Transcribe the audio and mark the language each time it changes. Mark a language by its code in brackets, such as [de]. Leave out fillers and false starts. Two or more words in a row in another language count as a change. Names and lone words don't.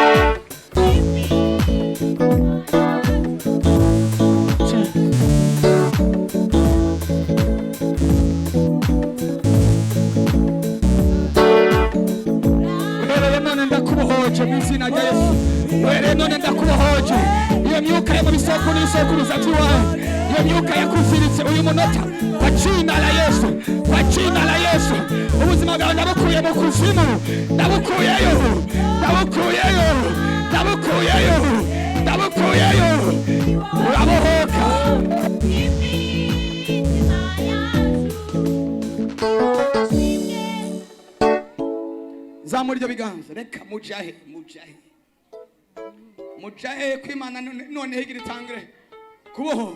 [rw] Mu izina rya Yesu, were none ndakubohoje. Iyo myuka yo mu bisoko n'isokuruza by'iwawe, iyo myuka yakuziritse uyu munota, [sw] kwa jina la Yesu, kwa jina la Yesu, [rw] ubuzima bwawe ndabukuye mu kuzimu, ndabukuyeyo, ndabukuyeyo, ndabukuyeyo, ndabukuyeyo, urabohoka. Zamura ibyo biganza, reka mujahe, mujahe, mujahe kw'Imana none higira itangire kubohora.